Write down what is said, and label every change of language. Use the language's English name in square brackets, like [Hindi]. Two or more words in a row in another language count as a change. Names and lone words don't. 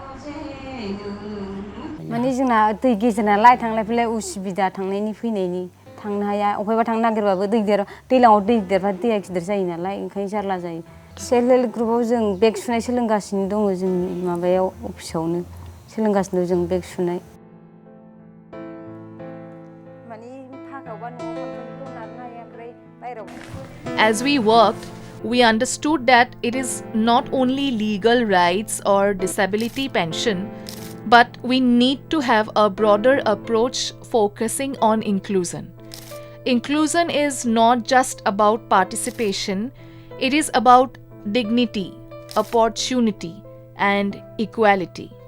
[Bodo] माने जोंना दै गेजेर नालाय थांलाय फैलाय उसुबिदा थांनायनि फैनायनि थांनो हाया अबेबा थांनो नागिरबाबो दैलाङाव दै देरबा दैया गिदिर जायो नालाय ओंखायनो जारला जायो [English] self help [Bodo] ग्रुपआव जों बेग सुनाय सोलोंगासिनो दङ जोंनि माबायाव अफिसावनो सोलोंगासिनो जों बेग सुनाय माने फाखावबा न'आव खामानिखौ लानो हाया ओमफ्राय बाहेराव [English] As we worked, we understood that it is not only legal rights or disability pension, but we need to have a broader approach focusing on inclusion. Inclusion is not just about participation, it is about dignity, opportunity, and equality.